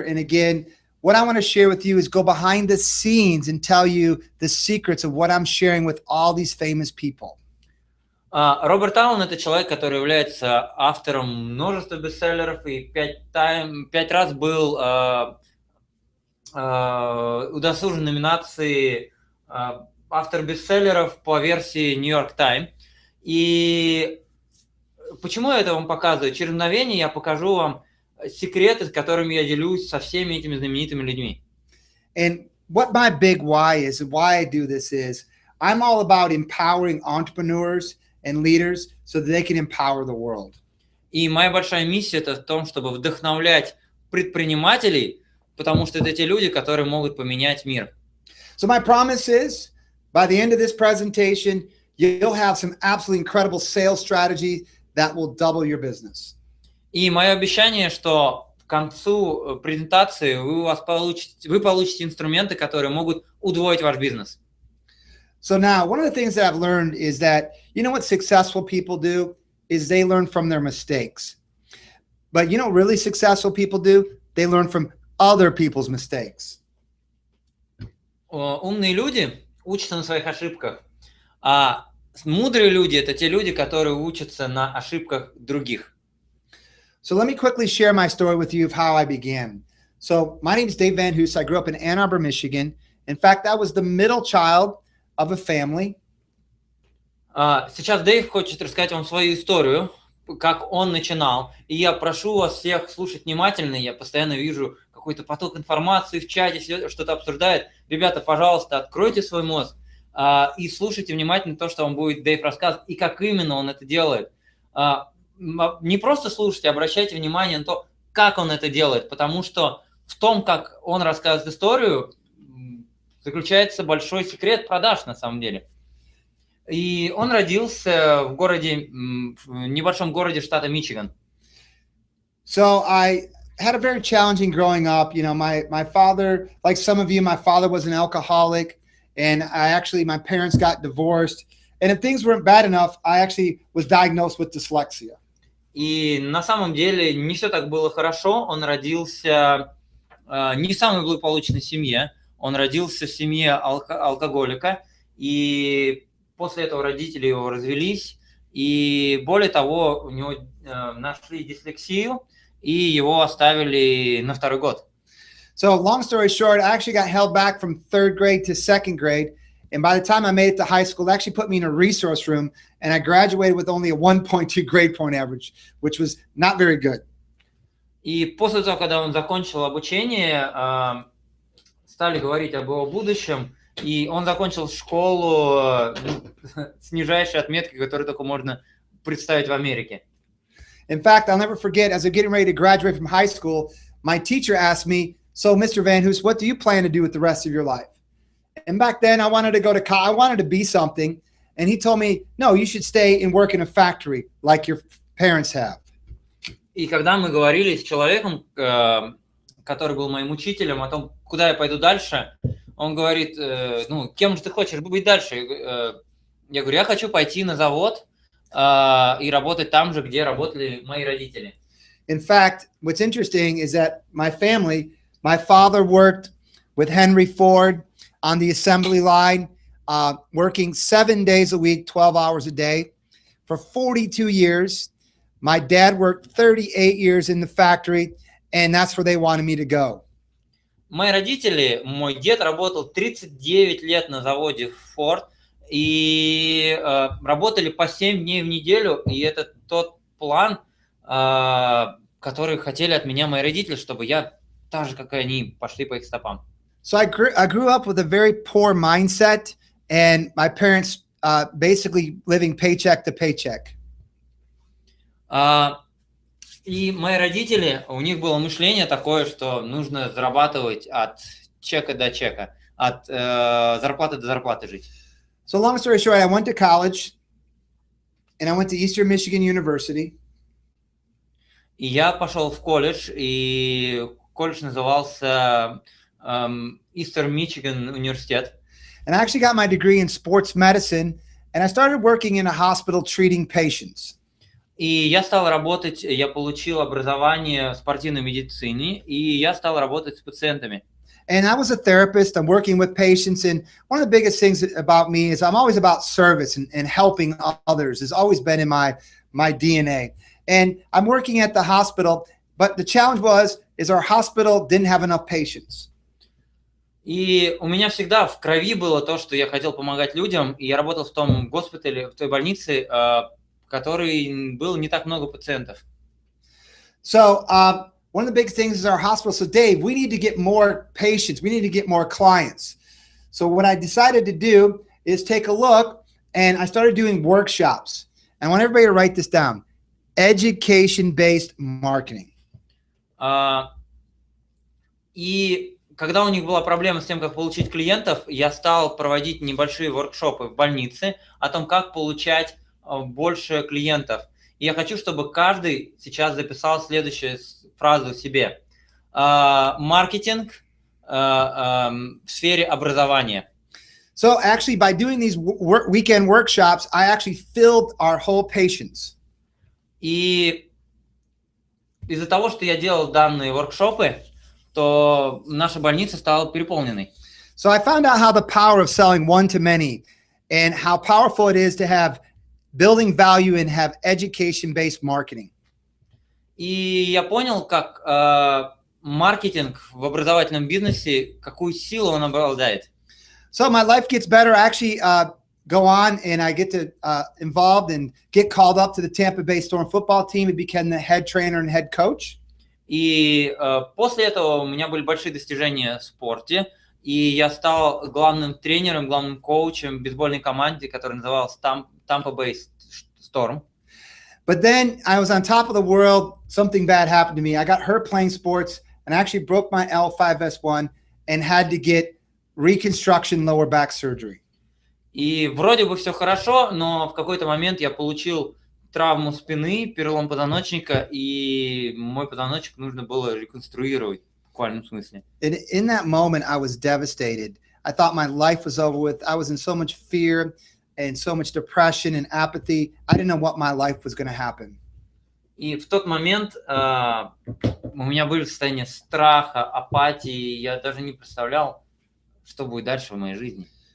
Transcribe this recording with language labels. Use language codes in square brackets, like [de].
[en] And again, what I want to share with you is go behind the scenes and tell you the secrets of what I'm sharing with all these famous people. [ru] Роберт Аллен – это человек, который является автором множества бестселлеров и 5 раз был удосужен номинации автор бестселлеров по версии New York Times. И почему я это вам показываю? Через мгновение я покажу вам секреты, с которыми я делюсь со всеми этими знаменитыми людьми. [en] And what my big why is, and why I do this is, I'm all about empowering entrepreneurs and leaders so that they can empower the world. [ru] И моя большая миссия это в том, чтобы вдохновлять предпринимателей, потому что это те люди, которые могут поменять мир. [en] So my promise is, by the end of this presentation, you'll have some absolutely incredible sales strategy that will double your business. [ru] И мое обещание, что в к концу презентации вы получите инструменты, которые могут удвоить ваш бизнес. [en] So now, one of the things that I've learned is that, you know what successful people do is they learn from their mistakes. But you know what really successful people do? They learn from other people's mistakes. [ru] Умные люди учатся на своих ошибках, а мудрые люди – это те люди, которые учатся на ошибках других. [en] So let me quickly share my story with you of how I began. So my name is Dave Van Hoos. I grew up in Ann Arbor, Michigan. In fact, I was the middle child of a family. [ru] Сейчас Дэйв хочет рассказать вам свою историю, как он начинал. И я прошу вас всех слушать внимательно. Я постоянно вижу какой-то поток информации в чате, что-то обсуждает. Ребята, пожалуйста, откройте свой мозг и слушайте внимательно то, что вам будет Дэйв рассказывать, и как именно он это делает. Не просто слушайте, обращайте внимание на то, как он это делает, потому что в том, как он рассказывает историю, заключается большой секрет продаж на самом деле. И он родился в небольшом городе штата Мичиган. [en] So I had a very challenging growing up. You know, my father, like some of you, my father was an alcoholic, and my parents got divorced. And if things weren't bad enough, I actually was diagnosed with dyslexia. [ru] И на самом деле не все так было хорошо. Он родился не в самой благополучной семье. Он родился в семье алкоголика. И после этого родители его развелись. И более того, у него нашли дислексию, и его оставили на второй год. [en] So long story short, I actually got held back from third grade to second grade. And by the time I made it to high school, they actually put me in a resource room, and I graduated with only a 1.2 grade point average, which was not very good. [ru] И после того, когда он закончил обучение, стали говорить об его будущем, и он закончил школу с нижайшей отметкой, которую только можно представить в Америке. [en] In fact, I'll never forget, as I'm getting ready to graduate from high school, my teacher asked me, "So, Mr. Van Hoos, what do you plan to do with the rest of your life?" And back then, I wanted to go to college. I wanted to be something. And he told me, "No, you should stay and work in a factory like your parents have." [ru] И когда мы говорили с человеком, который был моим учителем, о том, куда я пойду дальше, он говорит, кем же ты хочешь быть дальше? Я говорю, я хочу пойти на завод и работать там же, где работали мои родители. [en] In fact, what's interesting is that my father worked with Henry Ford on the assembly line, working 7 days a week, 12 hours a day for 42 years. My dad worked 38 years in the factory, and that's where they wanted me to go. [ru] Мои родители, мой дед работал 39 лет на заводе Ford и работали по 7 дней в неделю, и это тот план, который хотели от меня мои родители, чтобы я так же, как и они, пошли по их стопам. [en] So I grew up with a very poor mindset, and my parents basically living paycheck to paycheck. [ru] И мои родители, у них было мышление такое, что нужно зарабатывать от чека до чека, от зарплаты до зарплаты жить. [en] So long story short, I went to college, and I went to Eastern Michigan University. [ru] И я пошел в колледж, и колледж назывался Eastern Michigan университет. [en] And I actually got my degree in sports medicine, and I started working in a hospital treating patients. [ru] И я стал работать, я получил образование в спортивной медицине, и я стал работать с пациентами. [en] And I was a therapist. I'm working with patients, and one of the biggest things about me is I'm always about service and helping others. It's always been in my DNA. And I'm working at the hospital, but the challenge is our hospital didn't have enough patients. [ru] И у меня всегда в крови было то, что я хотел помогать людям, и я работал в том госпитале, в той больнице, в которой было не так много пациентов. [en] So one of the big things is our hospital. So Dave, we need to get more patients. We need to get more clients. So what I decided to do is take a look, and I started doing workshops. I want everybody to write this down. Education-based marketing. [ru] И когда у них была проблема с тем, как получить клиентов, я стал проводить небольшие воркшопы в больнице о том, как получать больше клиентов. И я хочу, чтобы каждый сейчас записал следующее фразу себе. Маркетинг в сфере образования. [en] So actually, by doing these weekend workshops, I actually filled our whole patients. [ru] И из-за того, что я делал данные воркшопы, то наша больница стала переполненной. [en] So I found out how the power of selling one-to-many and how powerful it is to have building value and have education-based marketing. [ru] И я понял, как маркетинг в образовательном бизнесе, какую силу он обладает. [en] So my life gets better. I actually go on and I get to involved and get called up to the Tampa Bay Storm football team and become the head trainer and head coach. [ru] И после этого у меня были большие достижения в спорте, и я стал главным тренером, главным коучем в бейсбольной команде, которая называлась Tampa Bay Storm. [en] But then I was on top of the world. Something bad happened to me. I got hurt playing sports and I actually broke my L5S1 and had to get reconstruction lower back surgery. [ru] И вроде бы все хорошо, но в какой-то момент я получил травму спины, перелом позвоночника, и мой позвоночник нужно было реконструировать в буквальном смысле. [en] In that moment, I was devastated. I thought my life was over with. I was in so much fear and so much depression and apathy. I didn't know what my life was going to happen. [ru] И в тот момент у меня были состояния страха, апатии, я даже не представлял, что будет дальше в моей жизни.